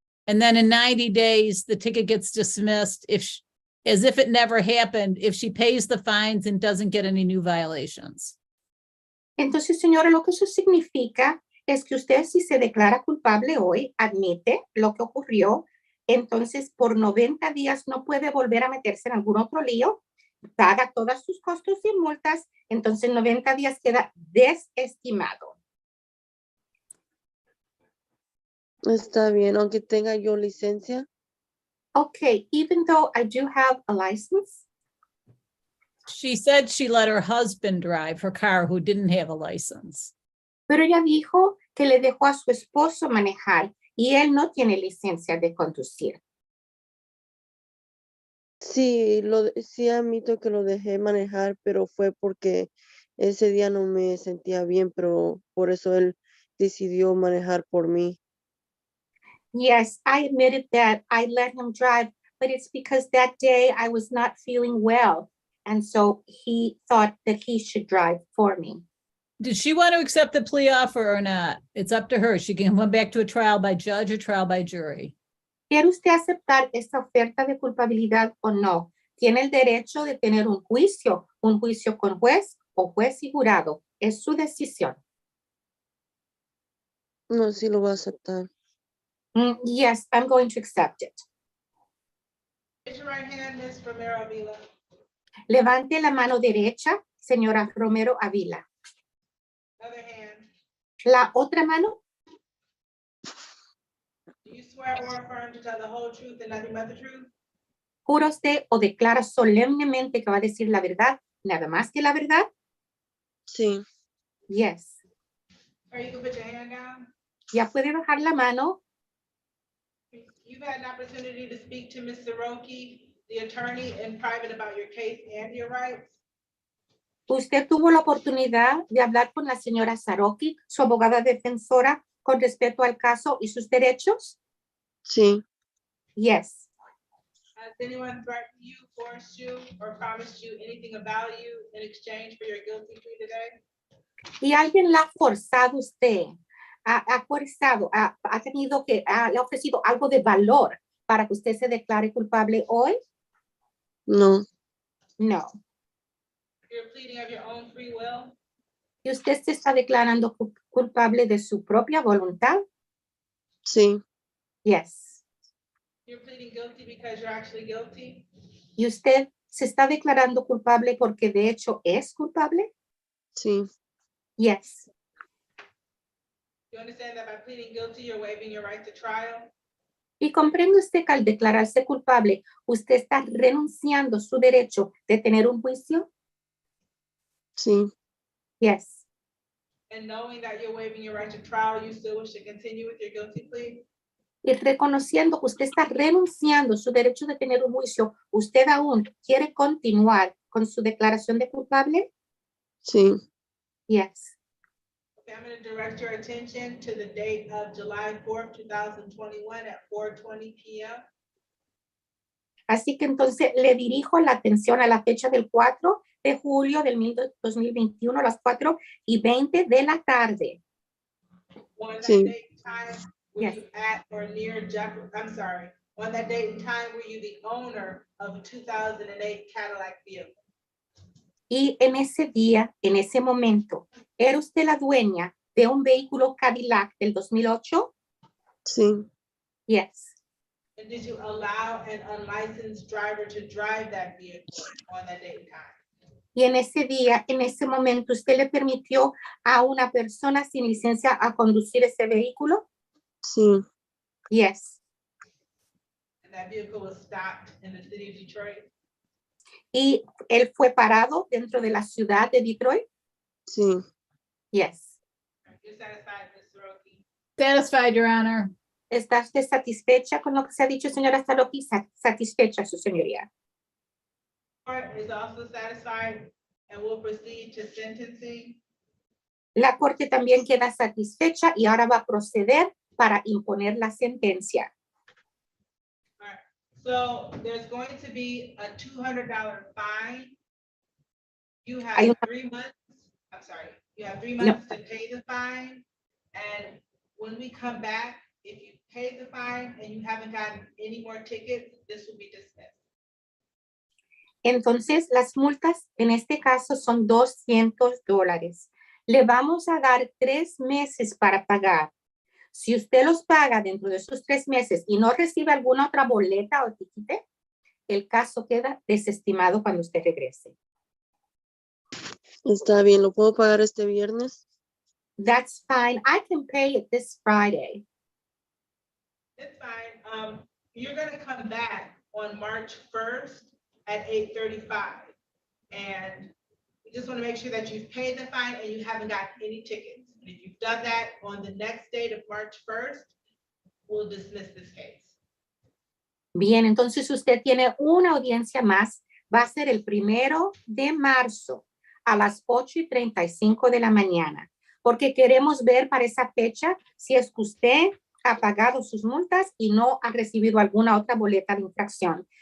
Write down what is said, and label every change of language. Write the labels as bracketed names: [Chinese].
[English] And then in 90 days, the ticket gets dismissed as if it never happened, if she pays the fines and doesn't get any new violations. [Spanish] Entonces, señora, lo que eso significa es que usted, si se declara culpable hoy, admite lo que ocurrió, entonces por 90 días no puede volver a meterse en algún otro lío, paga todos sus costos y multas, entonces 90 días queda desestimado. Está bien, aunque tenga yo licencia. [English] Okay, even though I do have a license, She said she let her husband drive her car who didn't have a license. [Spanish] pero ella dijo que le dejó a su esposo manejar y él no tiene licencia de conducir. Sí, sí admito que lo dejé manejar, pero fue porque ese día no me sentía bien, pero por eso él decidió manejar por mí. [English] Yes, I admitted that I let him drive, but it's because that day I was not feeling well. And so he thought that he should drive for me. Did she want to accept the plea offer or not? It's up to her. She can come back to a trial by judge or trial by jury. [Spanish] ¿Quiere usted aceptar esta oferta de culpabilidad o no? Tiene el derecho de tener un juicio con juez o juez y jurado. Es su decisión. No, sí lo voy a aceptar. [English] Yes, I'm going to accept it. Raise your right hand, Ms. Romero Avila. [Spanish] Levante la mano derecha, señora Romero Avila. [English] Other hand. [Spanish] La otra mano, [English] Do you swear or affirm to tell the whole truth and nothing but the truth? [Spanish] ¿Jura usted o declara solemnemente que va a decir la verdad, nada más que la verdad? Sí, [English] Yes. Or you can put your hand down. [Spanish] Ya puede bajar la mano. [English] You've had an opportunity to speak to Ms. Soroki, the attorney, in private about your case and your rights. [Spanish] Usted tuvo la oportunidad de hablar con la señora Saroki, su abogada defensora, con respecto al caso y sus derechos. sí, [English] Yes. Has anyone threatened you, forced you, or promised you anything about you in exchange for your guilty plea today? [Spanish] Y alguien la ha forzado usted, ha forzado, ha tenido que, le ha ofrecido algo de valor para que usted se declare culpable hoy. no, [English] No. You're pleading of your own free will. [Spanish] Y usted se está declarando culpable de su propia voluntad. sí, [English] Yes. You're pleading guilty because you're actually guilty. [Spanish] Y usted se está declarando culpable porque de hecho es culpable. sí, [English] Yes. You understand that by pleading guilty, you're waiving your right to trial? [Spanish] Y comprende usted que al declararse culpable, usted está renunciando su derecho de tener un juicio. sí, [English] Yes. And knowing that you're waiving your right to trial, you still wish to continue with your guilty plea? [Spanish] Y reconociendo que usted está renunciando su derecho de tener un juicio, ¿usted aún quiere continuar con su declaración de culpable? sí, [English] Yes. Okay, I'm going to direct your attention to the date of July 4th, 2021 at 4:20 p.m. [Spanish] Así que entonces le dirijo la atención a la fecha del 4 de julio del 2021 a las 4:20 de la tarde. [English] On that [Spanish] Sí. [English] date and time, were Yes. you at or near I'm sorry, on that date and time, were you the owner of a 2008 Cadillac vehicle? [Spanish] Y en ese día, en ese momento, ¿era usted la dueña de un vehículo Cadillac del 2008? sí, [English] Yes. And did you allow an unlicensed driver to drive that vehicle on that date and time? [Spanish] Y en ese día, en ese momento, ¿usted le permitió a una persona sin licencia a conducir ese vehículo? sí, [English] Yes. And that vehicle was stopped in the city of Detroit? [Spanish] Y él fue parado dentro de la ciudad de Detroit? sí, [English] Yes. You're satisfied, Ms. Soroki? Satisfied, Your Honor. [Spanish] ¿Está usted satisfecha con lo que se ha dicho, señora Saroki? Satisfecha, su señoría. [English] Court is also satisfied and will proceed to sentencing. [Spanish] La corte también queda satisfecha y ahora va a proceder para imponer la sentencia. [English] So there's going to be a $200 fine. You [Spanish] Hay [English] have [Spanish] una- [English] 3 months, I'm sorry, you have 3 No. months to pay the fine. And when we come back, if you pay the fine and you haven't gotten any more tickets, this will be dismissed. [Spanish] Entonces, las multas en este caso son $200. Le vamos a dar 3 meses para pagar. Si usted los paga dentro de esos 3 meses y no recibe alguna otra boleta o tiquete, el caso queda desestimado cuando usted regrese. está bien, ¿lo puedo pagar este viernes? [English] That's fine. I can pay it this Friday. It's fine. You're gonna come back on March 1st at 8:35. And we just want to make sure that you've paid the fine and you haven't got any tickets. And if you've done that on the next date of March 1st, we'll dismiss this case. [Spanish] Bien, entonces usted tiene una audiencia más. Va a ser el 1 de marzo a las 8:35 de la mañana, porque queremos ver para esa fecha si es que usted ha pagado sus multas y no ha recibido alguna otra boleta de infracción.